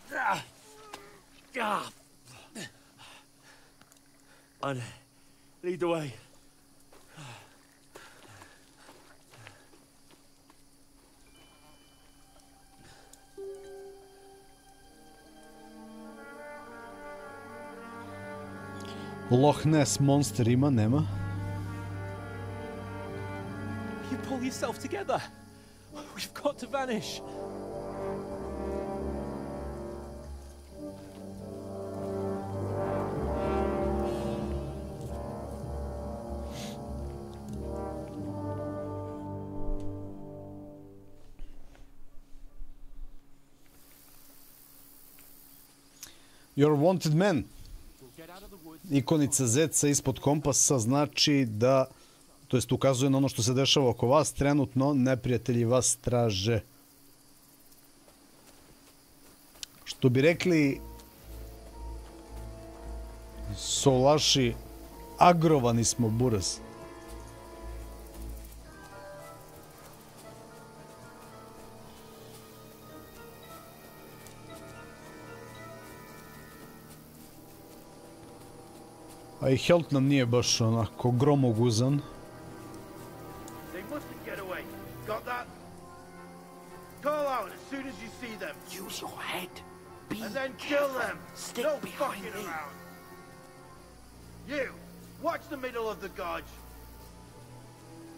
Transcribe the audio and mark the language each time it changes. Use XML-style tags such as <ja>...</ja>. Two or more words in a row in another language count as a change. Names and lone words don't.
<en>And lead the way.</en> <sr>Loch Ness monster ima, nema.</sr> <en>You pull yourself together. We've got to vanish. You're a wanted man.</en> <sr>Ikonica zeca ispod kompasa znači da, to jest ukazuje na ono što se dešava oko vas, trenutno neprijatelji vas traže. Što bi rekli Solaši, agrovani smo, buraz. A i health nam nije baš onako gromoguzan.</sr> <en>They mustn't get away. Got that? Call out as soon as you see them. Use your head. Be and then kill them. Stick no behind fucking me. around. You, watch the middle of the gorge.</en>